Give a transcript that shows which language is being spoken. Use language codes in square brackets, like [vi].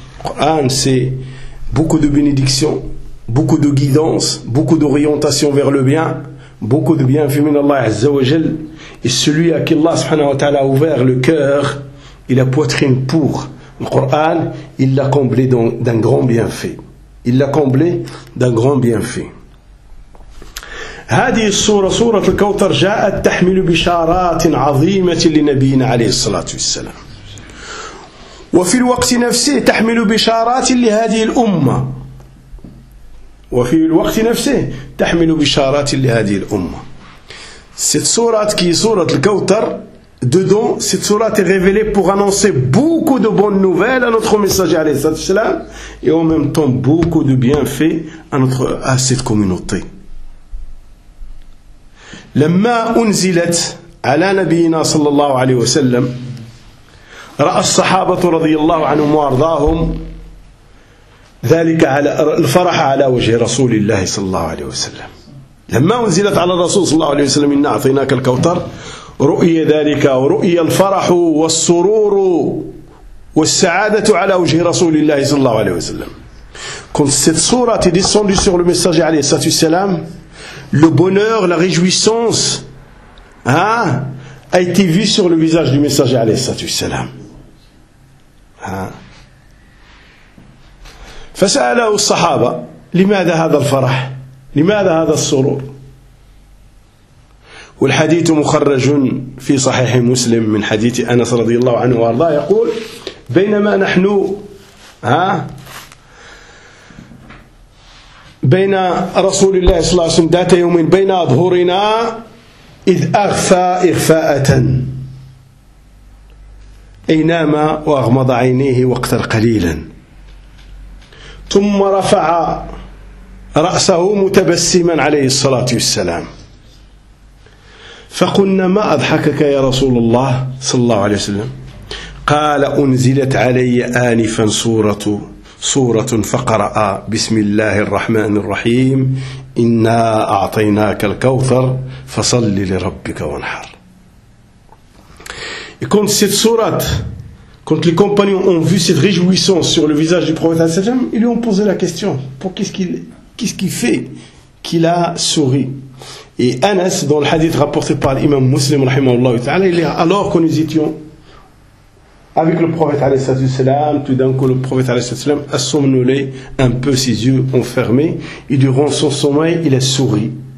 [fr] Le Coran, c'est beaucoup de bénédictions, beaucoup de guidance, beaucoup d'orientation vers le bien. Beaucoup de bienfaits [ar] min Allah Azza wa Jal. [fr] Et celui à qui Allah subhanahu wa ta'ala a ouvert le cœur et la poitrine pour le Coran, il l'a comblé d'un grand bienfait. Il l'a comblé d'un grand bienfait. [ar] هذه الصورة صورة الكوثر جاءت تحمل بشارات عظيمة لنبينا عليه الصلاة والسلام وفي الوقت نفسه تحمل بشارات لهذه الأمة وفي الوقت نفسه تحمل بشارات لهذه الأمة. [fr] Cette sourate qui est sourate al-Kawthar, dedans cette sourate est révélée pour annoncer beaucoup de bonnes nouvelles à notre messager [ar] alayhi salatu wassalam [fr] et en même temps beaucoup de bienfaits à cette communauté. [ar] لما أنزلت على نبينا صلى الله عليه وسلم رأى الصحابة رضي الله عنهم وارضاهم ذلك على الفرح على وجه رسول الله صلى الله عليه وسلم. لما أنزلت على الرسول صلى الله عليه وسلم إنا أعطيناك الكوثر رؤية ذلك ورؤية الفرح والسرور والسعادة على وجه رسول الله صلى الله عليه وسلم. [fr] Quand cette sourate est descendue sur le messager [ar] عليه الصلاة والسلام, [fr] le bonheur, la réjouissance, hein, a été vu sur le visage du messager عليه الصلاة والسلام. [ar] فسأله الصحابة لماذا هذا الفرح لماذا هذا السرور والحديث مخرج في صحيح مسلم من حديث أنس رضي الله عنه وارضاه يقول بينما نحن بين رسول الله صلى الله عليه وسلم ذات يوم بين أظهرنا إذ أغفى إغفاءة أي نام وأغمض عينيه وقتا قليلا ثم رفع رأسه متبسما عليه الصلاة والسلام فقلنا ما أضحكك يا رسول الله صلى الله عليه وسلم قال أنزلت علي آنفا سورة فقرأ بسم الله الرحمن الرحيم إنا أعطيناك الكوثر فصل لربك وانحر. [fr] كنت ست سورة Quand les compagnons ont vu cette réjouissance sur le visage du prophète, ils lui ont posé la question, pour qu'est-ce qu'il fait qu'il a souri. Et Anas, dans le hadith rapporté par l'imam Muslim, alors que nous étions avec le prophète, tout d'un coup le prophète a somnolé un peu ses yeux enfermés, et durant son sommeil, il a souri.